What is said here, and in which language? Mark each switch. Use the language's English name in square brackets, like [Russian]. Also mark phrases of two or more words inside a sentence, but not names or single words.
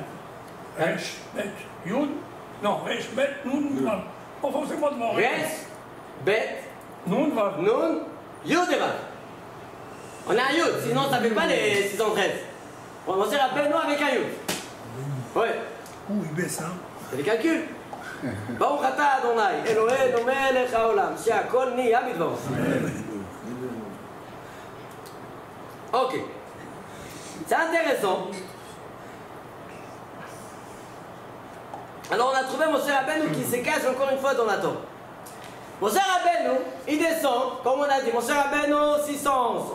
[Hebrew] ריש, בית, יוד, non, ריש, בית, נון, וו. [French] Enfin, c'est moi de mon [Hebrew] ריש, בית, נון, וו. נון, יוד et וו. [French] On a un Yud, sinon ça fait pas les 613. On va faire Rabbeinu avec un Yud. Ouais. Ouh, il baisse, hein. C'est les calculs. [Hebrew] ברוך אתה אדוני, אלוהינו מלך העולם, שהכל נהיה בדברו. [French] Ok. C'est intéressant. Alors on a trouvé Moshe Rabbeinu qui se cache encore une fois dans la Torah. Moshe Rabbeinu, il descend, comme on a dit, Moshe Rabbeinu 611.